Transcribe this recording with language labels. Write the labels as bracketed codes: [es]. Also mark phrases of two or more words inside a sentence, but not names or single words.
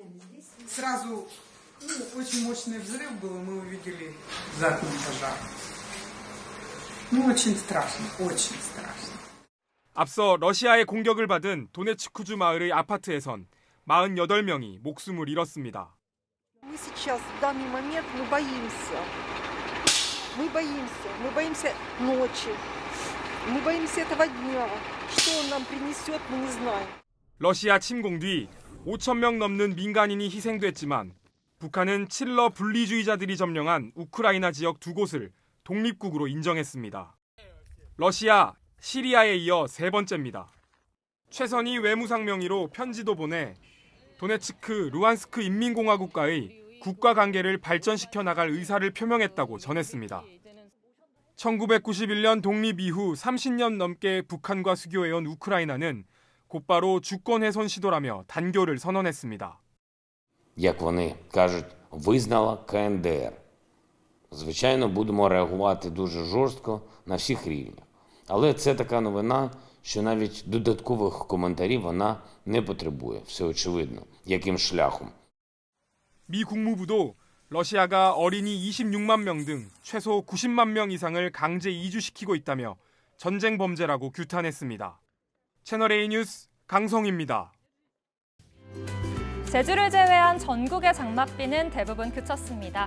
[ko] 앞서 러시아의 공격을 받은 도네츠크주 마을의 아파트에선 48명이 목숨을 잃었습니다. [ru] Мы боимся ночи, мы боимся этого дня. Что он нам принесет, мы не знаем. [ko] 러시아 침공 뒤 5,000명 넘는 민간인이 희생됐지만 북한은 칠러 분리주의자들이 점령한 우크라이나 지역 2곳을 독립국으로 인정했습니다. 러시아, 시리아에 이어 세 번째입니다. 최선희 외무상 명의로 편지도 보내 도네츠크, 루안스크 인민공화국과의 국가 관계를 발전시켜 나갈 의사를 표명했다고 전했습니다. 1991년 독립 이후 30년 넘게 북한과 수교해온 우크라이나는 곧바로 주권 훼손 시도라며 단교를 선언했습니다. [uk] Як вони кажуть, визнала КНДР. Звичайно, будемо реагувати дуже жорстко на всіх рівнях. Але це така новина, що навіть додаткових коментарів вона не потребує. Все очевидно, яким шляхом. [ko] 미 국무부도 러시아가 어린이 26만 명 등 최소 90만 명 이상을 강제 이주시키고 있다며 전쟁 범죄라고 규탄했습니다. 채널A 뉴스 강성희입니다. 제주를 제외한 전국의 장맛비는 대부분 그쳤습니다.